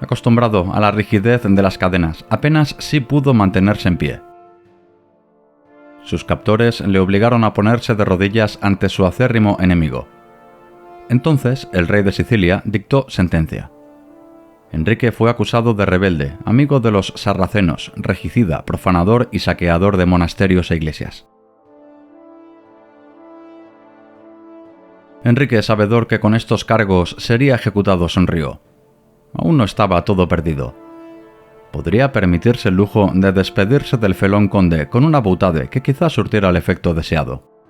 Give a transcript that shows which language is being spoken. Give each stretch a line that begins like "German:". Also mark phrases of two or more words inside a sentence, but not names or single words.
Spanish: Acostumbrado a la rigidez de las cadenas, apenas sí pudo mantenerse en pie. Sus captores le obligaron a ponerse de rodillas ante su acérrimo enemigo. Entonces, el rey de Sicilia dictó sentencia. Enrique fue acusado de rebelde, amigo de los sarracenos, regicida, profanador y saqueador de monasterios e iglesias. Enrique, sabedor que con estos cargos sería ejecutado, sonrió. Aún no estaba todo perdido. Podría permitirse el lujo de despedirse del felón conde con una boutade que quizás surtiera el efecto deseado.